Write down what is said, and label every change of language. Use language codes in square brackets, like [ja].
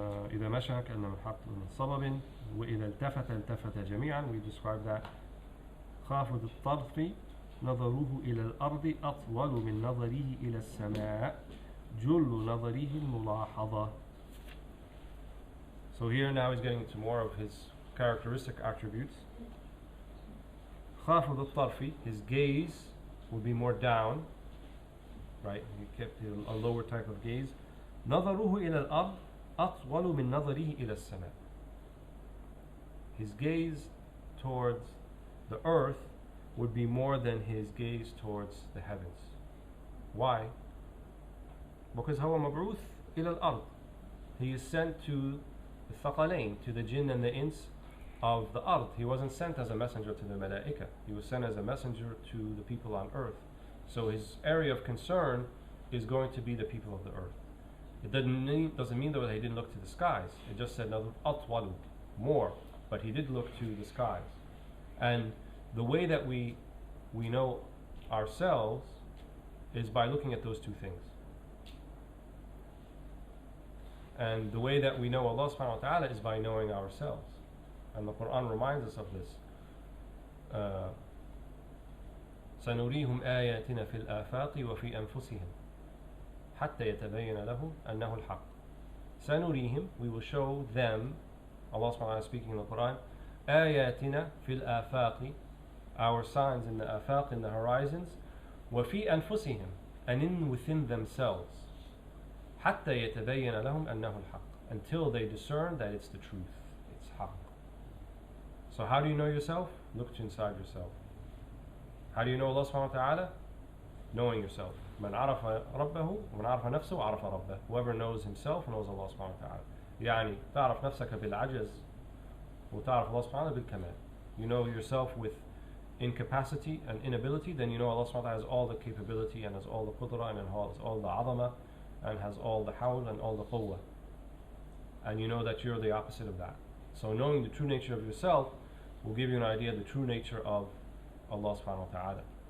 [ar] إذا مشى كأنما حط من صبب وإذا التفت جميعا. [en] We describe that. [ar] خافض الطرف نظره إلى الأرض أطول من نظره إلى السماء جل نظره الملاحظة. [en] So here now he's getting into more of his characteristic attributes. [ar] خافض الطرف, [en] his gaze will be more down, right? He kept a lower type of gaze. [ar] نظره إلى الأرض أطول من نظره إلى السماء. [en] His gaze towards the earth would be more than his gaze towards the heavens. Why? [ar] Because هو مبعوث إلى الأرض. [en] He is sent to the ثقلين, to the jinn and the ins of the ard. He wasn't sent as a messenger to the malaika. He was sent as a messenger to the people on earth. So his area of concern is going to be the people of the earth. It doesn't mean though that he didn't look to the skies. It just said أطول, more. But he did look to the skies. And the way that we know ourselves is by looking at those two things. And the way that we know Allah subhanahu wa ta'ala is by knowing ourselves. And the Quran reminds us of this. [ar] سنريهم آياتنا في الآفاق وفي أنفسهم حتى يتبين لهم أنه الحق. [en] سنريهم, we will show them, Allah subhanahu wa ta'ala speaking in the Quran, [ar] آياتنا في الآفاق, [en] our signs in the afaq, in the horizons, [ar] وفي أنفسهم, [en] and in within themselves, [ar] حتى يتبين لهم أنه الحق, [en] until they discern that it's the truth, it's haq. So how do you know yourself? Look inside yourself. How do you know Allah subhanahu wa ta'ala? Knowing yourself. [ar] من عرف ربه ومن عرف نفسه عرف ربه. [en] Whoever knows himself knows Allah subhanahu wa ta'ala. [ar] يعني تعرف نفسك بالعجز وتعرف الله سبحانه بالكمال. [en] You know yourself with incapacity and inability, then you know Allah subhanahu wa ta'ala has all the capability and has all the qudra and has all the azama and has all the hawl and all the quwwah. And you know that you're the opposite of that. So knowing the true nature of yourself will give you an idea of the true nature of Allah subhanahu wa ta'ala.